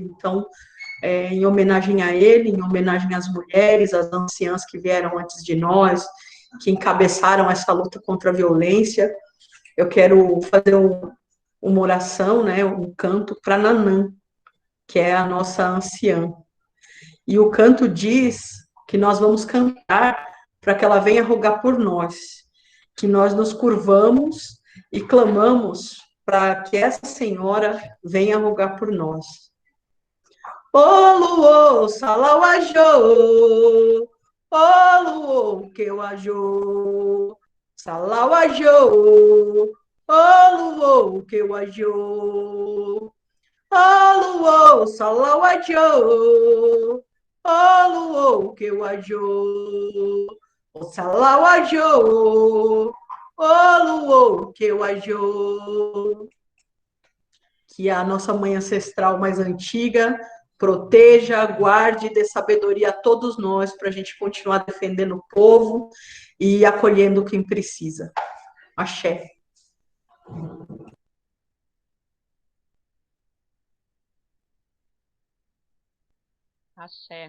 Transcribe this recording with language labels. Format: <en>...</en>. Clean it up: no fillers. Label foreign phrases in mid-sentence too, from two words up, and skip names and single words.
<pt>Então, em homenagem a ele, em homenagem às mulheres, às anciãs que vieram antes de nós, que encabeçaram essa luta contra a violência, eu quero fazer uma oração, né, um canto para Nanã, que é a nossa anciã. E o canto diz que nós vamos cantar para que ela venha rogar por nós, que nós nos curvamos e clamamos para que essa senhora venha rogar por nós.</pt> <yo>Oluô, salauajô, oluô, queuajô, salauajô, oluô, queuajô, oluô, salauajô, oluô, queuajô, salauajô, oluô, queuajô.</yo> <pt>Que a nossa mãe ancestral mais antiga proteja, guarde e dê sabedoria a todos nós para a gente continuar defendendo o povo e acolhendo quem precisa. Axé. Axé.</pt>